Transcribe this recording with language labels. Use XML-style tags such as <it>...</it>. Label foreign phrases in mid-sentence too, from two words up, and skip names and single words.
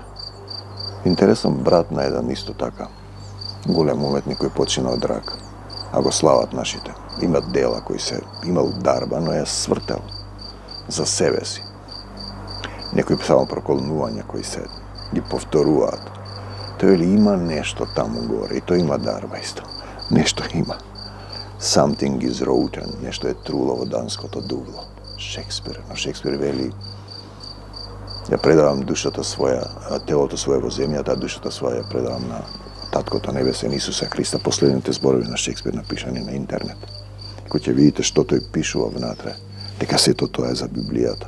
<mk>Интересен брат на еден исто така, голем уметник кој почина од рак, а го слават нашите. Има дела кои се имал дарба, но ја свртел за себе си. Некои само проколнувања кои се ги повторуваат. Тој ли има нешто таму горе и тој има дарба исто. Нешто има.</mk> <en>Something is rotten,</en> <mk>нешто е труло во данското дугло. Шекспир, но Шекспир вели ја предавам душата своја, телото свое во земјата, а душата своја ја предавам на Таткото Небесен Исуса Христа. Последните зборови на Шекспир напишани на интернет. Кој ќе видите што тој пишува внатре, дека сето тоа е за Библијата.</mk>